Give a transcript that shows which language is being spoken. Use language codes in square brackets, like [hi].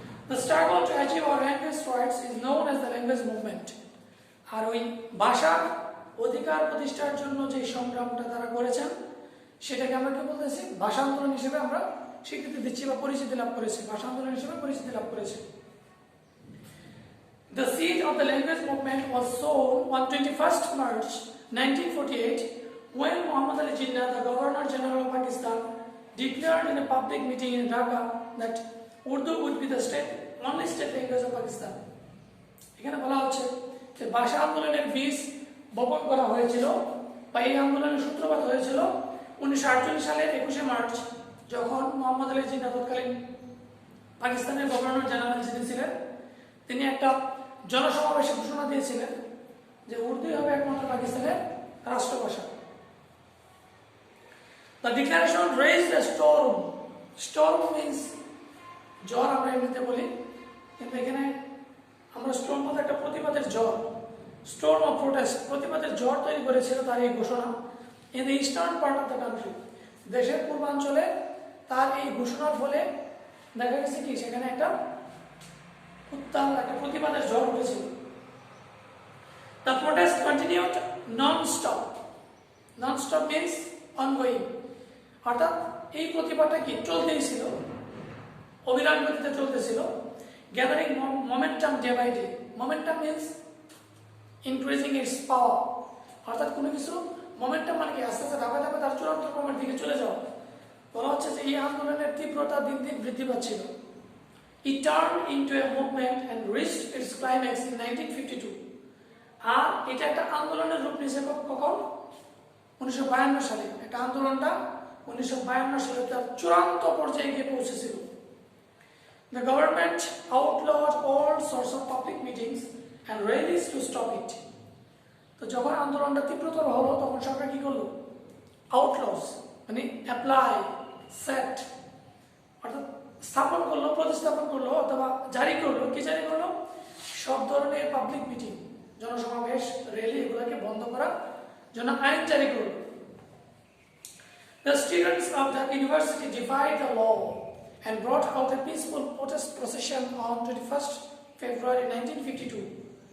[en] The struggle to achieve our language rights is known as the language movement. [bn] আর ওই ভাষার অধিকার প্রতিষ্ঠার জন্য যে সংগ্রামটা তারা করেছেন সেটাকে আমরা কি বলতেছি? ভাষা আন্দোলন হিসেবে আমরা স্বীকৃতি দিচ্ছি বা পরিচিতি লাভ করেছি, ভাষা আন্দোলন হিসেবে পরিচিতি লাভ করেছি। [en] The seed of the language movement was sown on 21st March 1948 when Muhammad Ali Jinnah, the Governor General of Pakistan, declared in a public meeting in Dhaka that Urdu would be the only state language of Pakistan. [bn] এখানে বলা হচ্ছে যে ভাষা আন্দোলনের বীজ বপন করা হয়েছিল বা এই আন্দোলনের সূত্রপাত হয়েছিল 1948 সালের 21শে মার্চ, যখন মোহাম্মদ আলী জিন্নাহ তৎকালীন পাকিস্তানের গভর্নর জেনারেল যিনি ছিলেন, তিনি একটা জনসমাবেশে ঘোষণা দিয়েছিলেন যে উর্দু হবে একমাত্র পাকিস্তানের রাষ্ট্রভাষা। [en] The declaration raised a storm. Storm means [bn] ঝড় আমরা এমনিতে বলি, কিন্তু এখানে আমরা স্টোর্ম বলতে একটা প্রতিবাদের ঝড়, [en] storm of protest, [bn] প্রতিবাদের ঝড় তৈরি করেছিল তার এই ঘোষণা [en] in the eastern part of the country, [bn] দেশের পূর্বাঞ্চলে। তার এই ঘোষণার ফলে দেখা গেছে কি সেখানে একটা প্রতিবাদের ঝড় উঠেছিল। [en] The protest continued non-stop. Non-stop means ongoing. [bn] অর্থাৎ এই প্রতিবাদটা কি চলতেই ছিল, অবিরাম গতিতে চলতেছিল। [en] Gathering momentum day by day. Momentum means increasing its power. [bn] অর্থাৎ কোনো কিছু মোমেন্টাম মানে কি আস্তে আস্তে ধাপে ধাপে তার চূড়ান্ত ক্রমের দিকে চলে যাওয়া। বলা হচ্ছে যে এই আন্দোলনের তীব্রতা দিন দিন বৃদ্ধি পাচ্ছিল। [en] It turned into a movement and reached its climax in 1952. [bn] আর এটা একটা আন্দোলনের রূপ নিয়েছে কখন? 1952 সালে। একটা আন্দোলনটা 1952 সালে তার চূড়ান্ত পর্যায়ে গিয়ে পৌঁছেছিল। [en] The government outlawed all sorts of public meetings and rallies to stop it. [bn] তো যখন আন্দোলনটা তীব্রতর হলো তখন সরকার কি করলো? আউটলস মানে অ্যাপ্লাই, সেট অর্থাৎ স্থাপন করলো, প্রতিস্থাপন করলো অথবা জারি করলো। কি জারি করলো? সব ধরনের পাবলিক মিটিং, জনসমাবেশ, র্যালি এগুলোকে বন্ধ করার জন্য আইন জারি করলো। [en] The students of the university defied the law and brought out a peaceful protest procession on 21st February 1952.